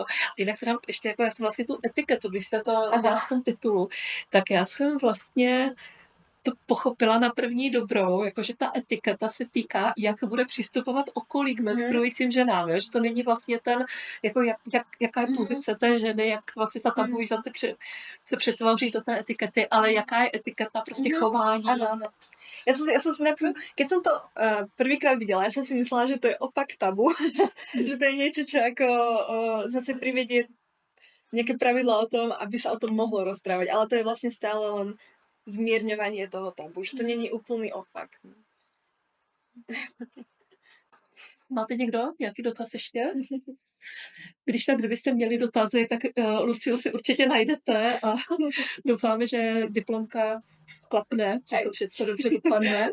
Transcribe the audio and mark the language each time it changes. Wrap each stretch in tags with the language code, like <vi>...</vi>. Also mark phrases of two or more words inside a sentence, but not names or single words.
<cs>Jinak teda ještě jako já jsem vlastně tu etiketu, když jste to dala v tom titulu, tak já jsem vlastně to pochopila na první dobrou, jakože ta etiketa se týká, jak bude přistupovat okolí k menstruujícím ženám, jo? Že to není vlastně ten, jako jaká je pozice té ženy, jak vlastně ta tabuizace se přetvoří do té etikety, ale jaká je etiketa prostě chování. Ano.</cs> <sk>Ja som si napríklad, keď som to prvýkrát videla, ja som si myslela, že to je opak tabu, že to je niečo, čo ako zase privedie nejaké pravidla o tom, aby sa o tom mohlo rozprávať, ale to je vlastne stále len zmierňovanie toho tabu, že to není úplný opak.</sk> <cs>Máte někdo nějaký dotaz ještě? Když tak, kdybyste měli dotazy, tak Luciu si určitě najdete a doufáme, že diplomka klapne, že to všechno dobře dopadne.</cs>